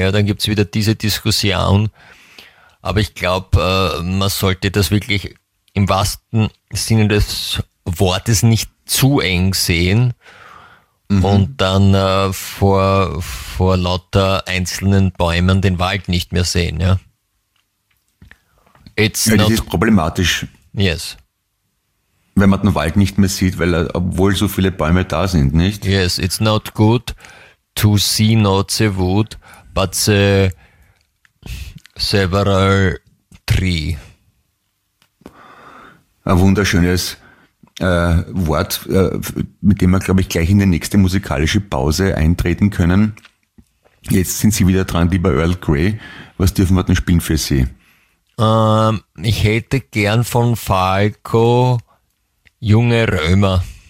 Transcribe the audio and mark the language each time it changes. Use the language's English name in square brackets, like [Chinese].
[German] Ja, dann gibt's wieder diese Diskussion. Aber ich glaube, man sollte das wirklich im wahrsten Sinne des Wortes nicht zu eng sehen. Mhm. Und dann vor lauter einzelnen Bäumen den Wald nicht mehr sehen. Ja, das ist problematisch. [English] Yes. [German] Wenn man den Wald nicht mehr sieht, weil obwohl so viele Bäume da sind, nicht? [English] Yes, it's not good to see not the wood, but the several tree. [German] Ein wunderschönes Wort, mit dem wir, glaube ich, gleich in die nächste musikalische Pause eintreten können. Jetzt sind Sie wieder dran, lieber Earl Grey. Was dürfen wir denn spielen für Sie? Ich hätte gern von Falco... Junge Römer.